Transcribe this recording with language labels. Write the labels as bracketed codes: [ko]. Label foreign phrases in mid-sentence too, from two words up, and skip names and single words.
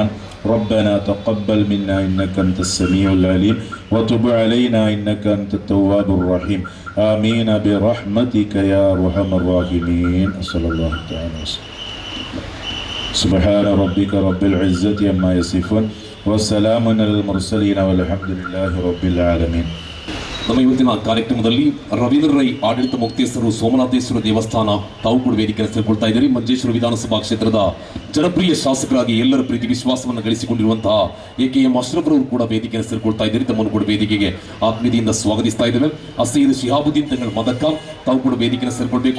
[ar] ربنا تقبل منا إنك أنت السميع العليم وتب علينا إنك أنت التواب الرحيم. آمين برحمتك يا أرحم الراحمين. صلى الله تعالى وسلم. سبحان ربك رب العزة عما يصفون وسلام على المرسلين والحمد لله رب العالمين. [kn] ನಮ್ಮ ಇವತ್ತಿನ ಕಾರ್ಯಕ್ರಮದಲ್ಲಿ ರವೀಂದ್ರ ರೈ ಆಡಳಿತ ಮುಕ್ತೇಶ್ವರ ಸೋಮನಾಥೇಶ್ವರ ದೇವಸ್ಥಾನ ತಾವು ಕೂಡ ವೇದಿಕೆ ಸೇರಿಕೊಳ್ತಾ ಇದ್ದಾರೆ. ಮಂಜೇಶ್ವರ ವಿಧಾನಸಭಾ ಕ್ಷೇತ್ರದ ಜನಪ್ರಿಯ ಶಾಸಕರಾಗಿ ಎಲ್ಲರ ಪ್ರೀತಿ ವಿಶ್ವಾಸವನ್ನು ಗಳಿಸಿಕೊಂಡಿರುವಂತಹ AKM ಅಶ್ರಫ್ರವರು ಕೂಡ ವೇದಿಕೆ ಸೇರಿಕೊಳ್ತಾ ಇದ್ದಾರೆ. ತಮ್ಮನ್ನು ಕೂಡ ವೇದಿಕೆಗೆ ಆತ್ಮೀಯತೆಯಿಂದ ಸ್ವಾಗತಿಸ್ತಾ ಇದ್ದೇವೆ. ಅಸೀದ್ ಶಿಹಾಬುದ್ದೀನ್ ತಂಗಳ ಮದಕ್ಕ ತಾವು ಕೂಡ ವೇದಿಕೆಯನ್ನು ಸೇರಿಕೊಳ್ಬೇಕು.